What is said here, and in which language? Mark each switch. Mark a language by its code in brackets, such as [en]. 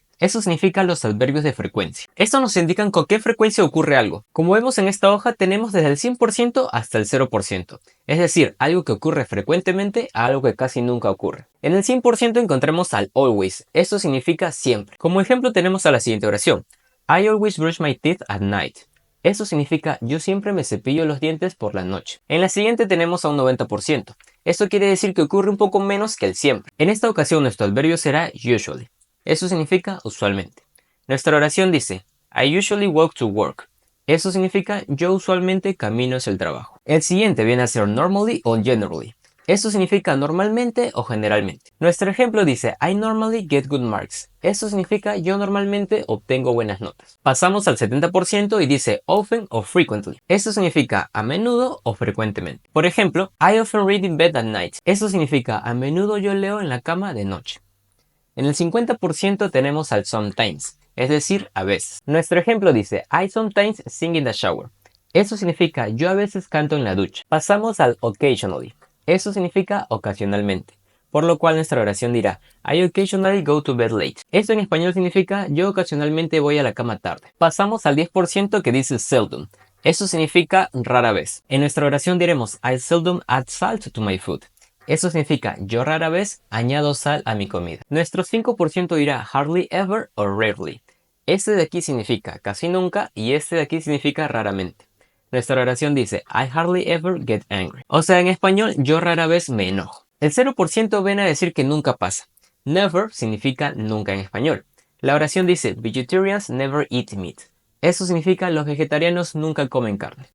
[es] Eso significa los adverbios de frecuencia. Estos nos indican con qué frecuencia ocurre algo. Como vemos en esta hoja tenemos desde el 100% hasta el 0%. Es decir, algo que ocurre frecuentemente a algo que casi nunca ocurre. En el 100% encontramos al always. Esto significa siempre. Como ejemplo tenemos a la siguiente oración. [en] I always brush my teeth at night. [es] Eso significa yo siempre me cepillo los dientes por la noche. En la siguiente tenemos a un 90%. Esto quiere decir que ocurre un poco menos que el siempre. En esta ocasión nuestro adverbio será usually. Eso significa usualmente. Nuestra oración dice [en] I usually walk to work. [es] Eso significa yo usualmente camino hacia el trabajo. El siguiente viene a ser normally o generally. Eso significa normalmente o generalmente. Nuestro ejemplo dice [en] I normally get good marks. [es] Eso significa yo normalmente obtengo buenas notas. Pasamos al 70% y dice often o frequently. Eso significa a menudo o frecuentemente. Por ejemplo, [en] I often read in bed at night. [es] Eso significa a menudo yo leo en la cama de noche. En el 50% tenemos al sometimes, es decir, a veces. Nuestro ejemplo dice [en] I sometimes sing in the shower. [es] Eso significa yo a veces canto en la ducha. Pasamos al occasionally. Eso significa ocasionalmente, por lo cual nuestra oración dirá [en] I occasionally go to bed late. [es] Esto en español significa yo ocasionalmente voy a la cama tarde. Pasamos al 10% que dice seldom. Eso significa rara vez. En nuestra oración diremos [en] I seldom add salt to my food. [es] Eso significa yo rara vez añado sal a mi comida. Nuestro 5% dirá hardly ever o rarely. Este de aquí significa casi nunca y este de aquí significa raramente. Nuestra oración dice [en] I hardly ever get angry. [es] O sea, en español, yo rara vez me enojo. El 0% viene a decir que nunca pasa. Never significa nunca en español. La oración dice [en] vegetarians never eat meat. [es] Eso significa los vegetarianos nunca comen carne.